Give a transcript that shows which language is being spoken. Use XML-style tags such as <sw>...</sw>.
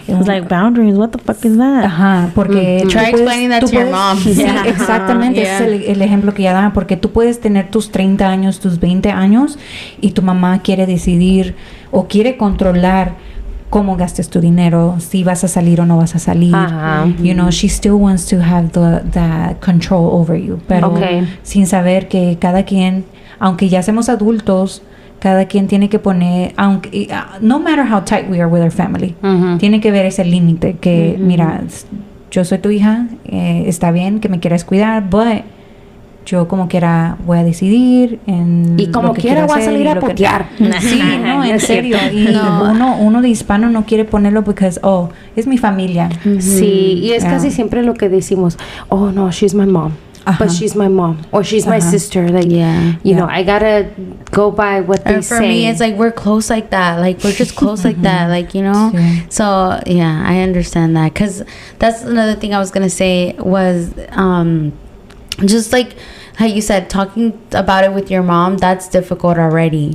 <en>It's like, boundaries, what the fuck is that?</en> <es>Ajá, porque</es> <en>try explaining that to your mom.</en> <es>Sí, exactamente, ese es el ejemplo que ella da, porque tú puedes tener tus 30 años, tus 20 años, y tu mamá quiere decidir o quiere controlar cómo gastes tu dinero, si vas a salir o no vas a salir.</es> <en>You know, she still wants to have the control over you,</en> <es>pero sin saber que cada quien, aunque ya seamos adultos, cada quien tiene que poner, aunque</es> <en>no matter how tight we are with our family,</en> <es>tiene que ver ese límite que, mira, yo soy tu hija, está bien que me quieras cuidar, but yo como quiera voy a decidir y como quiera voy a salir a putear. Sí, no, en serio. Y uno de hispano no quiere ponerlo porque es mi familia. Sí, y es casi siempre lo que decimos, oh no,</es> <en>she's my mom. But she's my mom, or she's my sister. Like, you know, I gotta go by what they say. For me, it's like we're close like that. Like, we're just close like that. Like, you know. So yeah, I understand that, because that's another thing I was gonna say was just like how you said, talking about it with your mom, that's difficult already.</en>